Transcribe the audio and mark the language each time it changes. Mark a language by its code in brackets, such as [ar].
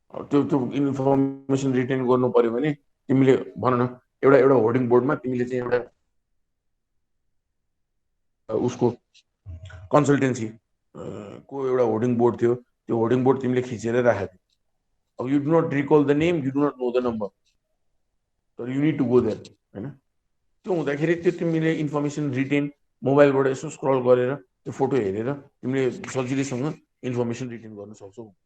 [ne] त्यो information retain गर्नु पर्यो भने तिमीले भन न एउटा होर्डिङ बोर्डमा तिमीले चाहिँ एउटा उसको कन्सल्टेन्सी को एउटा होर्डिङ बोर्ड थियो, त्यो होर्डिङ बोर्ड तिमीले खिचेर राखेको थियो। [en] अब you do not recall the name, you do not know the number, [ne] तर [en] You need to go there होइन। [ne] त्यो हुँदाखेरि त्यो तिमीले इन्फर्मेसन रिटेन मोबाइलबाट यसो स्क्रल गरेर त्यो फोटो हेरेर तिमीले सजिलैसँग इन्फर्मेसन रिटेन गर्न सक्छौ।